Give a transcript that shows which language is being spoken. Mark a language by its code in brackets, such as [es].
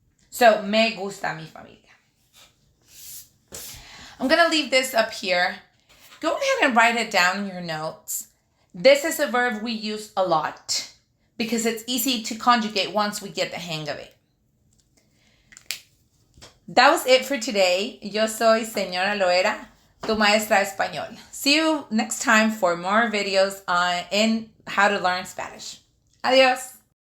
[es] So, me gusta mi familia. [en] I'm going to leave this up here. Go ahead and write it down in your notes. This is a verb we use a lot because it's easy to conjugate once we get the hang of it. That was it for today. [es] Yo soy Señora Loera, tu maestra español. [en] See you next time for more videos in how to learn Spanish. Adiós.